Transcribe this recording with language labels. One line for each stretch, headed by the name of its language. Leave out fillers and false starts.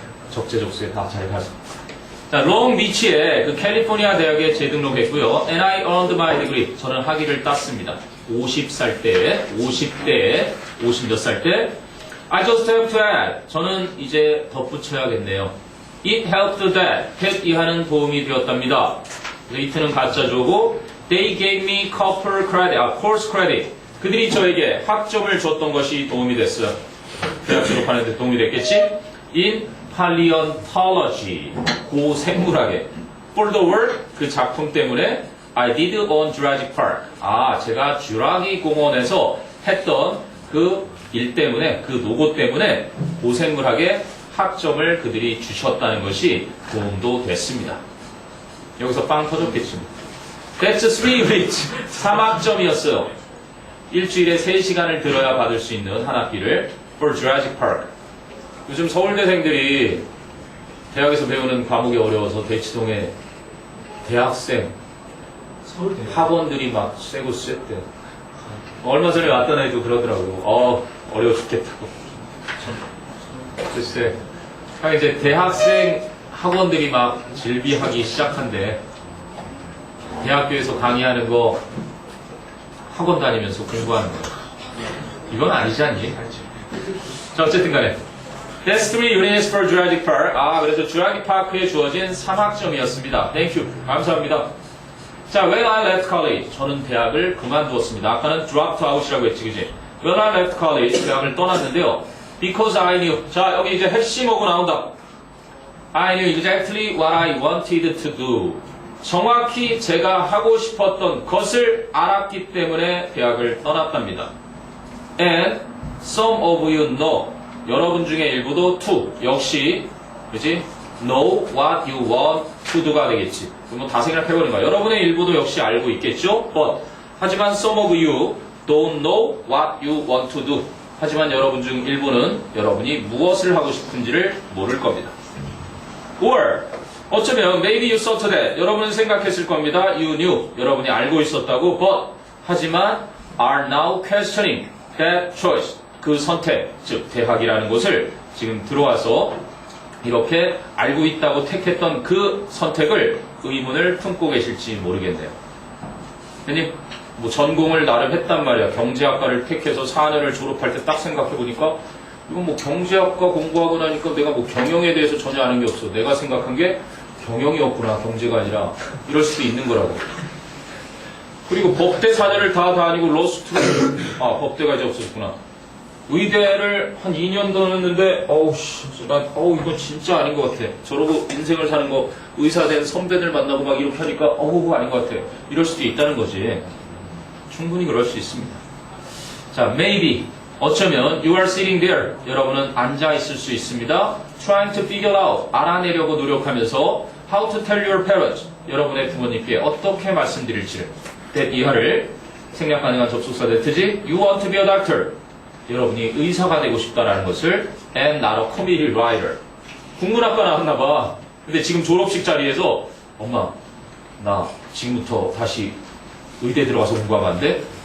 Korean: 적재적소에 다 잘 가서. 자, 롱비치에 그 캘리포니아 대학에 재등록했고요.
English: And I earned my degree.
Korean: 저는 학위를 땄습니다. 50살 때, 50대에, 50몇 살 때.
English: I just have to add.
Korean: 저는 이제 덧붙여야겠네요.
English: It helped that.
Korean: help 이하는 도움이 되었답니다. it는 가짜주어고
English: They gave me course credit.
Korean: 그들이 저에게 학점을 줬던 것이 도움이 됐어요. 대학 졸업하는데 도움이 됐겠지?
English: In paleontology.
Korean: 고생물학에.
English: For the work.
Korean: 그 작품 때문에
English: I did on Jurassic Park.
Korean: 아, 제가 쥬라기 공원에서 했던 그 일 때문에, 그 노고 때문에 고생물학에 학점을 그들이 주셨다는 것이 도움도 됐습니다. 여기서 빵 터졌겠지.
English: That's 3 weeks.
Korean: 3학점이었어요. 일주일에 3시간을 들어야 받을 수 있는 한 학기를
English: for Jurassic Park.
Korean: 요즘 서울대생들이 대학에서 배우는 과목이 어려워서 대치동에 대학생 서울대 학원들이 막 쎄고 쎄대. 얼마 전에 왔던 애도 그러더라고요. 어려워 죽겠다고. 글쎄. 이제 대학생 학원들이 막 질비하기 시작한대. 대학교에서 강의하는 거 학원 다니면서 공부하는 거. 이건 아니지 않니? 자, 어쨌든 간에.
English: That's 3 units for Jurassic Park.
Korean: 그래서 Jurassic Park에 주어진 3학점이었습니다.
English: Thank you.
Korean: 감사합니다. 자,
English: when I left college.
Korean: 저는 대학을 그만두었습니다. 아까는 dropped out이라고 했지, 그지?
English: When I left college.
Korean: 대학을 떠났는데요.
English: Because I knew.
Korean: 자, 여기 이제 핵심어구 나온다.
English: I knew exactly what I wanted to do.
Korean: 정확히 제가 하고 싶었던 것을 알았기 때문에 대학을 떠났답니다.
English: And some of you know.
Korean: 여러분 중에 일부도 to. 역시, 그치?
English: Know what you want to do가 되겠지.
Korean: 그럼 다 생각해보는 거야. 여러분의 일부도 역시 알고 있겠죠?
English: But,
Korean: 하지만
English: some of you don't know what you want to do.
Korean: 하지만 여러분 중 일부는 여러분이 무엇을 하고 싶은지를 모를 겁니다.
English: Or,
Korean: 어쩌면
English: maybe you thought that.
Korean: 여러분은 생각했을 겁니다.
English: You knew.
Korean: 여러분이 알고 있었다고.
English: But,
Korean: 하지만
English: are now questioning that choice.
Korean: 그 선택, 즉 대학이라는 곳을 지금 들어와서 이렇게 알고 있다고 택했던 그 선택을 의문을 품고 계실지 모르겠네요. 형님, 뭐 전공을 나름 했단 말이야. 경제학과를 택해서 4년을 졸업할 때 딱 생각해보니까 이건 뭐 경제학과 공부하고 나니까 내가 뭐 경영에 대해서 전혀 아는 게 없어. 내가 생각한 게 경영이었구나, 경제가 아니라. 이럴 수도 있는 거라고. 그리고 법대 4년을 다 다니고 로스쿨, 법대가 이제 없어졌구나. 의대를 한 2년 더 했는데, 이건 진짜 아닌 것 같아. 저러고 인생을 사는 거, 의사 된 선배들 만나고 막 이렇게 하니까, 그거 아닌 것 같아. 이럴 수도 있다는 거지. 충분히 그럴 수 있습니다. 자, maybe. 어쩌면
English: you are sitting there.
Korean: 여러분은 앉아 있을 수 있습니다.
English: Trying to figure out.
Korean: 알아내려고 노력하면서
English: how to tell your parents.
Korean: 여러분의 부모님께 어떻게 말씀드릴지를. that 이하를 생략 가능한 접속사 대트지.
English: You want to be a doctor.
Korean: 여러분이 의사가 되고 싶다라는 것을
English: and not a committee writer.
Korean: 국문학과 나왔나봐. 근데 지금 졸업식 자리에서 엄마 나 지금부터 다시 의대 들어가서 공부하면 안 돼?